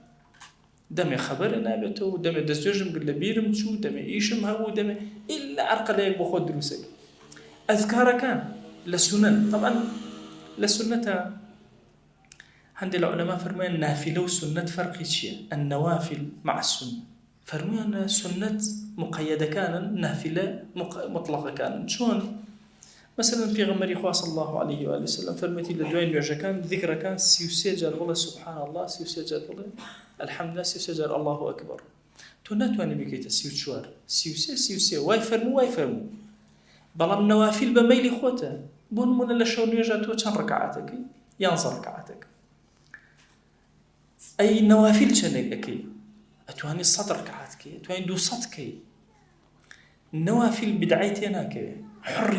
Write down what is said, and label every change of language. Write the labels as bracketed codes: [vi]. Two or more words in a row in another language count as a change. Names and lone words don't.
[ckb] دەمێ خەبەرە نابێتەوە دەمێ دەستێژم کرد لە بیرم چوو دەمێ ئیشم هەبوو دەمێ ئیلا عەرقەلەیەک بۆ خۆت دروستەکە ئەذکارەکان لە سونەن طبعا لە سونەتە هەندێک لە عولەما فەرموویان نافلە و سونەت فەرقی چییە [ar] النوافل مع السنة [ckb] فەرموویان سونەت مقەیەدەکانن نافلە مطلقەکانن چۆن مثلا پێغەمبەری خوا [ar] صلی الله عليه و آله وسلم [ckb] فەرمێتی لە دوای نوێژەکان ذیکرەکان 33 جار بڵێ [ar] سبحان الله [ckb] 33 جار بڵێ [ar] الحمد لله [ckb] 33 جار [ar] الله أكبر [ckb] تۆ ناتوانێ بکەیتە 34 33 وای فەرموو بەڵام نەوافل بە مەیلی خۆتە بۆ نمونە لە شەو نوێژە تۆ چەند ڕەکعاتەکەی 11 ڕەکعاتەکە ئەی نەوافل چەندێک ئەەکەی ئەتوانی 100 ڕەکعاتکەی ئەتوانی 200 کەی نەوافل بدعای تێ ناکەوێت حڕی